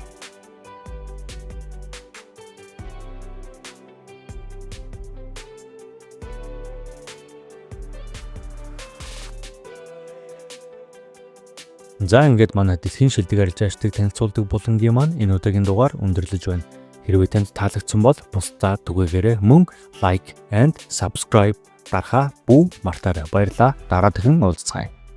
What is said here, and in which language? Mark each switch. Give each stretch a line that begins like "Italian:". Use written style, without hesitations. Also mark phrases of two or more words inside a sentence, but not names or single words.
Mongolian: За ингээд манай дэлхийн шилдэг арилж ажтыг танилцуулдаг булангийн маань энэ удаагийн дугаар өндөрлөж байна. Хэрвээ танд таалагдсан бол бусдаа түгээгээрэй мөн
English: like and subscribe
Mongolian: дарахаа бүү мартаарай. Баярлалаа. Дараа дахин уулзцгаая.